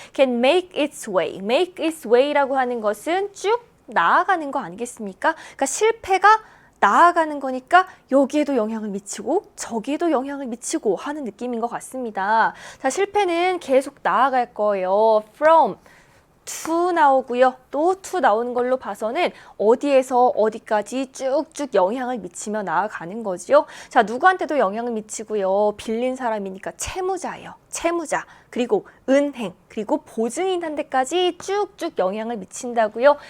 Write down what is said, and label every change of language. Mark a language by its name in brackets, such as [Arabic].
[English] can make its way. make its way [Korean] 라고 하는 것은 쭉 나아가는 거 아니겠습니까? 그러니까 실패가 나아가는 거니까 여기에도 영향을 미치고 저기에도 영향을 미치고 하는 느낌인 것 같습니다. 자, 실패는 계속 나아갈 거예요. from to 나오고요. 또 to 나오는 걸로 봐서는 어디에서 어디까지 쭉쭉 영향을 미치며 나아가는 거지요. 자, 누구한테도 영향을 미치고요. 빌린 사람이니까 채무자예요. 채무자. 그리고 은행, 그리고 보증인한테까지 쭉쭉 영향을 미친다고요.